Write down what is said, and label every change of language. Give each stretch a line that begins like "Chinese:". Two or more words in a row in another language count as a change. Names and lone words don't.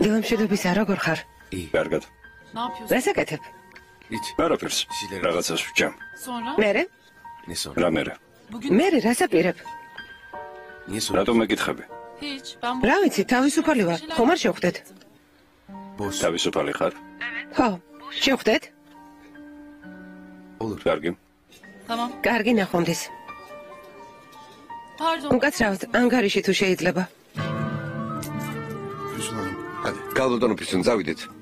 Georgian: დილამშვიდობისა, როგორ ხარ? კარგად.
Turkish: Ne yapıyorsun?
Georgian: რას აკეთებ? არაფერს. რაღაცას ვჭამ.
Turkish: Sonra?
Georgian: მერე? რა მერე?
Turkish: Bugün
Georgian: მერე რას აპირებ? რატომ მეკითხები?
Turkish: hiç. Ben
Georgian: რა ვიცი, თავისუფალი ვარ. ხომ არ შევხვდეთ? თავისუფალი ხარ? ხო, შევხვდეთ? კარგი.
Turkish: Tamam.
Georgian: კარგი ნახვამდის. Pardon. უკაცრავად, ანგარიში თუ შეიძლება. გალბატონო ფისუნ, წავიდეთ.